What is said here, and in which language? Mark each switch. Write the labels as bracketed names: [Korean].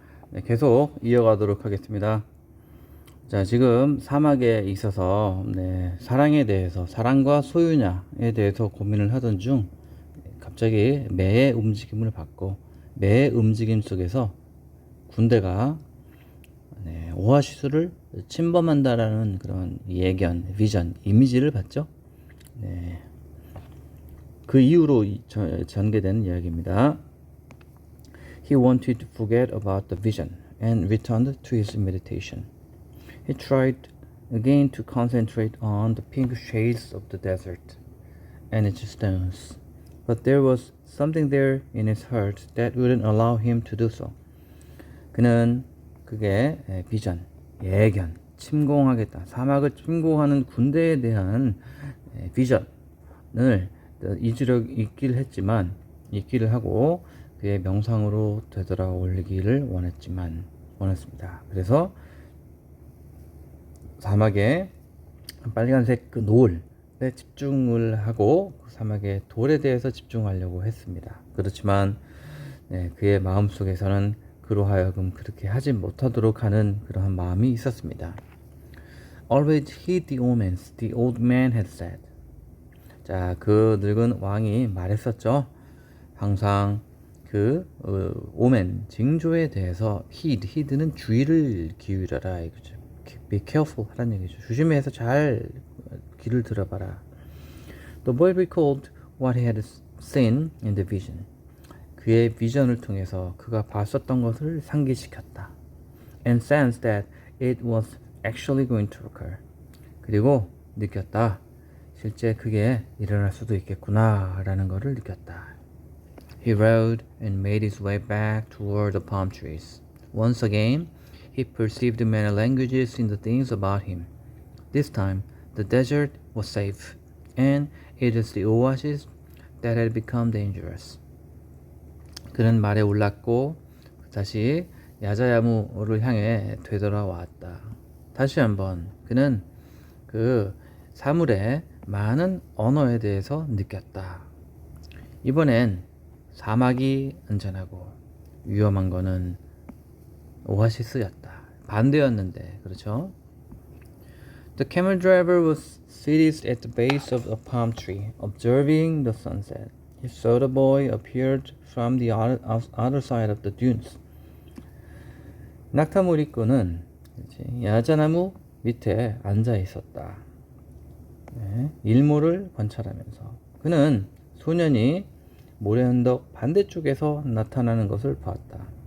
[Korean] 네, 계속 이어가도록 하겠습니다. 자, 지금 사막에 있어서 사랑에 대해서, 사랑과 소유냐에 대해서 고민을 하던 중 갑자기 매의 움직임을 받고, 매의 움직임 속에서 군대가 오아시스를 침범한다라는 그런 예견, 비전, 이미지를 봤죠. 네, 그 이후로 전개되는 이야기입니다. [English] He wanted to forget about the vision and returned to his meditation. He tried again to concentrate on the pink shades of the desert and its stones, but there was something there in his heart that wouldn't allow him to do so. [Korean] 그는 그게 비전, 예견, 침공하겠다, 사막을 침공하는 군대에 대한 비전을 잊기를 했지만, 잊기를 하고 그의 명상으로 되돌아올리기를 원했습니다. 그래서 사막의 빨간색 그 노을에 집중을 하고 그 사막의 돌에 대해서 집중하려고 했습니다. 그렇지만 그의 마음속에서는 그로 하여금 그렇게 하지 못하도록 하는 그러한 마음이 있었습니다. [English] Always heed the omens, the old man had said. [Korean] 자, 그 늙은 왕이 말했었죠. 항상 그 오멘, 징조에 대해서 heed는 주의를 기울여라 이거죠. [English] Be careful [Korean] 하라는 얘기죠. 조심해서 잘 귀를 들어봐라. [English] The boy recalled what he had seen in the vision. [Korean] 그의 비전을 통해서 그가 봤었던 것을 상기시켰다. [English] And sensed that it was actually going to occur. [Korean] 그리고 느꼈다. 실제 그게 일어날 수도 있겠구나 라는 것을 느꼈다. [English] He rode and made his way back toward the palm trees. Once again, he perceived many languages in the things about him. This time, the desert was safe, and it is the oasis that had become dangerous. [Korean] 그는 말에 올랐고 다시 야자야무를 향해 되돌아왔다. 다시 한번 그는 그 사물의 많은 언어에 대해서 느꼈다. 이번엔 사막이 안전하고 위험한 거는 오아시스였다. 반대였는데, 그렇죠? [English] The camel driver was seated at the base of a palm tree, observing the sunset. He saw the boy appeared from the other side of the dunes. [Korean] 낙타무리꾼은 야자나무 밑에 앉아 있었다. 일몰을 관찰하면서 그는 소년이 모래 언덕 반대쪽에서 나타나는 것을 보았다.